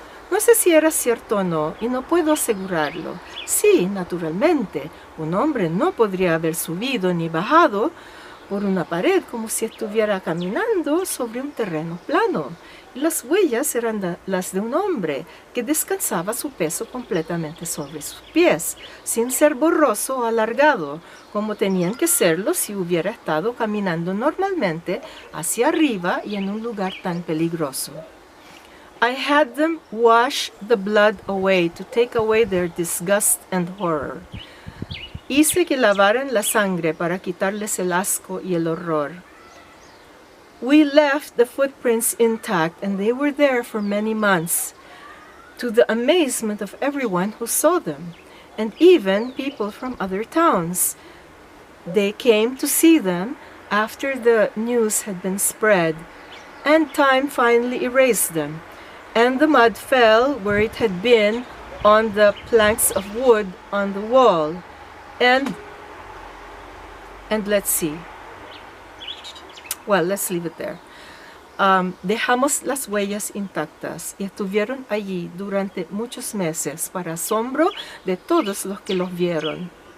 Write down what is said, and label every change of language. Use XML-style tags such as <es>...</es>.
<es>No sé si era cierto o no, y no puedo asegurarlo. Sí, naturalmente, un hombre no podría haber subido ni bajado por una pared como si estuviera caminando sobre un terreno plano. Y las huellas eran las de un hombre que descansaba su peso completamente sobre sus pies, sin ser borroso o alargado, como tenían que serlo si hubiera estado caminando normalmente hacia arriba y en un lugar tan peligroso.</es> <en>I had them wash the blood away to take away their disgust and horror.</en> <es>Hice que lavaran la sangre para quitarles el asco y el horror.</es> <en>We left the footprints intact, and they were there for many months, to the amazement of everyone who saw them, and even people from other towns. They came to see them after the news had been spread, and time finally erased them, and the mud fell where it had been on the planks of wood on the wall. And let's see. Well, let's leave it there.</en> <es>Dejamos las huellas intactas y estuvieron allí durante muchos meses para asombro de todos los que las vieron.</es>